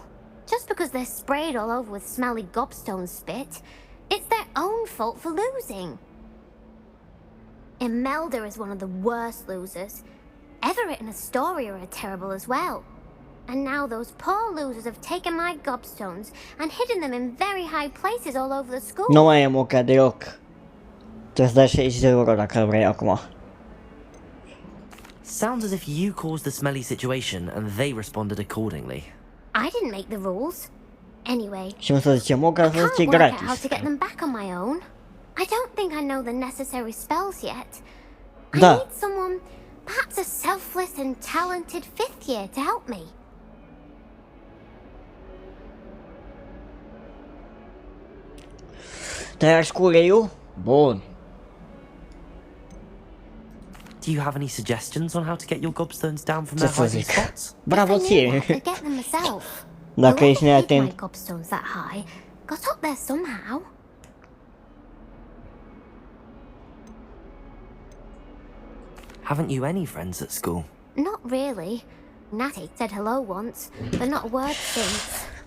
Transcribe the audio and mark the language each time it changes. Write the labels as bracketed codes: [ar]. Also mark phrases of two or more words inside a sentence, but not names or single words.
[en] Just because they're sprayed all over with smelly gobstone spit, it's their own fault for losing. Imelda is one of the worst losers. Everett and Astoria are terrible as well. And now those poor losers have taken my gobstones and hidden them in very high places all over the school. [ro] Nu mai e moca deloc. Trebuie să dai 60 de euro dacă vrei acum. [en] Sounds as if you caused the smelly situation and they responded accordingly. I didn't make the rules. Anyway, [ro] Și nu să zice moca, [en] I [ro] să zice [en] can't work out how [ro] gratis. [en] to get them back on my own. I don't think I know the necessary spells yet. I [ro] Da. [en] need someone, perhaps a selfless and talented fifth year to help me. [ro] Te-ai scule eu? Bun. [en] Do you have any suggestions on how to get your gobstones down from [ro] Ce [en] their [ro] să [en] hiding [ro] zic? [en] spots? [ro] Bravo [en] If I knew [ro] ție. [en] what, I'd get them myself. [ro] Dacă ești [en] Whoever hid my [ro] neatent. [en] gobstones that high got up there somehow. Haven't you any friends at school? Not really. Natty said hello once, but not a word since.